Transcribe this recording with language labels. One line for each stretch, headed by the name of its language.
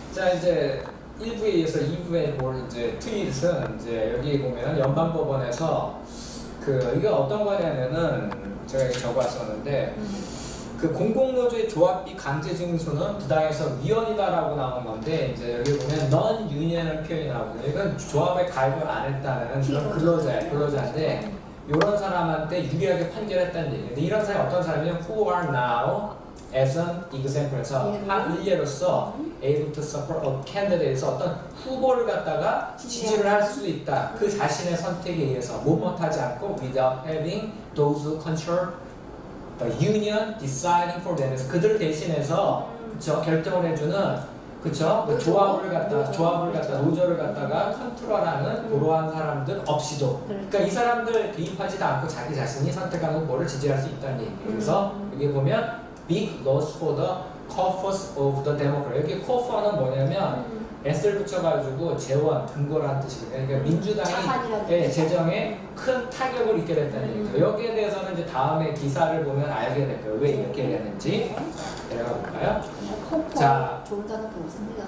Korean: 자, 이제 1부에 이어서 2부에 볼 이제 트윗은 이제 여기 보면 연방법원에서 이게 어떤 거냐면은 제가 여기 적어왔었는데 그 공공노조의 조합비 강제 징수는 부당해서 위헌이다라고 나온 건데, 이제 여기 보면 non union을 표현하고, 이건 조합에 가입을 안 했다는 그런 근로자인데, 이런 사람한테 유리하게 판결했다는 얘기예요. 근데 이런 사람이 어떤 사람이냐면
English: who are now as an example
Korean: 에서 한 일례로서
English: able to support a candidate
Korean: 에서 어떤 후보를 갖다가 지지를 할 수 있다. 그 자신의 선택에 의해서 못하지 않고
English: without having those who control the union deciding for them.
Korean: 그래서 그들 대신해서 그쵸, 결정을 해주는 그쵸, 그 조합을 갖다 노조를 갖다가 컨트롤하는 그러한 사람들 없이도, 그러니까 이 사람들 개입하지도 않고 자기 자신이 선택한 후보를 지지할 수 있다는 얘기예요. 그래서 여기 보면
English: big loss for the caucus of the Democrat.
Korean: 여기 caucus는 뭐냐면 S를 붙여가지고 재원, 근거라는 뜻이거든요. 그러니까 민주당이 재정에 큰 타격을 입게 됐다는 얘기죠. 여기에 대해서는 이제 다음에 기사를 보면 알게 될 거예요. 왜 이렇게 되는지. 내려가 볼까요? 자, 좋은 단어도 없습니다.